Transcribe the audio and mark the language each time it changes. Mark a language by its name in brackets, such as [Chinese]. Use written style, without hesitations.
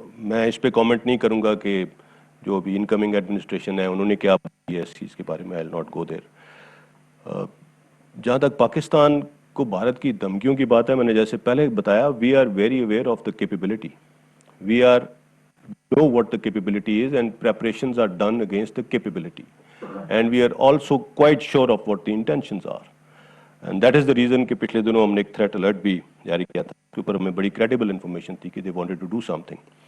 [Urdu] میں اس پہ کامنٹ نہیں کروں گا کہ جو ابھی انکمنگ ایڈمنسٹریشن ہے انہوں نے کیا کیا اس چیز کے بارے میں. [English] I'll not go there. [Urdu] جہاں تک پاکستان کو بھارت کی دھمکیوں کی بات ہے, میں نے جیسے پہلے بتایا, [English] We are very aware of the capability. We are know what the capability is and preparations are done against the capability. And we are also quite sure of what the intentions are. And that is the reason [Urdu] کہ پچھلے دنوں ہم نے ایک threat alert بھی جاری کیا تھا, اس کے اوپر ہمیں بڑی کریڈیبل انفارمیشن تھی کہ [English] they wanted to do something.